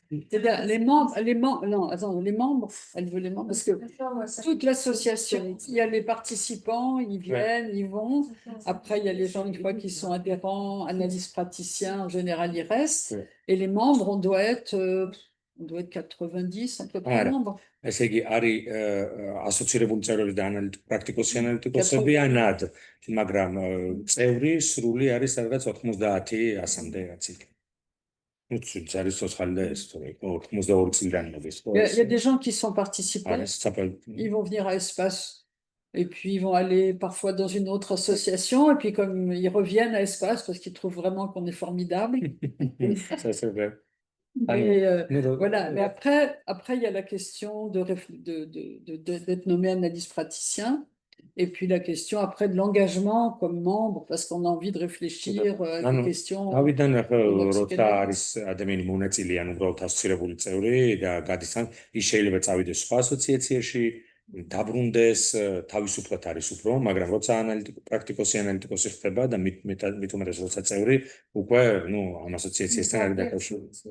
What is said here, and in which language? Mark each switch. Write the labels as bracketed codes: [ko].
[fr] C'est-à-dire les membres, non, attends, les membres, elle veut les membres, parce que toute l'association, il y a les participants, ils viennent, ils vont. Après, il y a les gens, une fois qu'ils sont adhérents, analystes praticiens, en général, ils restent. Et les membres, on doit être 90 à peu près membres. [ka] ესე იგი არის ასოცირებული წევრები და პრაქტიკოსი ანალიტიკოსები ანად, მაგრამ წევრი სრული არის სადღაც 90-100-მდე რაც იქ. Ну, არის ცოცხალი და ეს თორე 82 წლიდან მოდის. [fr] Il y a des gens qui sont participants, ils vont venir à Espace, et puis ils vont aller parfois dans une autre association, et puis comme ils reviennent à Espace parce qu'ils trouvent vraiment qu'on est formidable. Ça, c'est vrai. Voilà, mais après, il y a la question d'être nommé analyste praticien, et puis la question après de l'engagement comme membre, parce qu'on a envie de réfléchir à des questions. [ka] როცა არის ადამიანი მონაწილე, ან უბრალოდ ასოცირებული წევრი და გადის ან ის შეიძლება წავიდეს სხვა ასოციაციაში, დაბრუნდეს, თავისუფლად არის უფრო, მაგრამ როცა პრაქტიკოსი ხდება და მით უმეტეს როცა წევრი, უკვე, ამ ასოციაციასთან არის დაკავშირებული.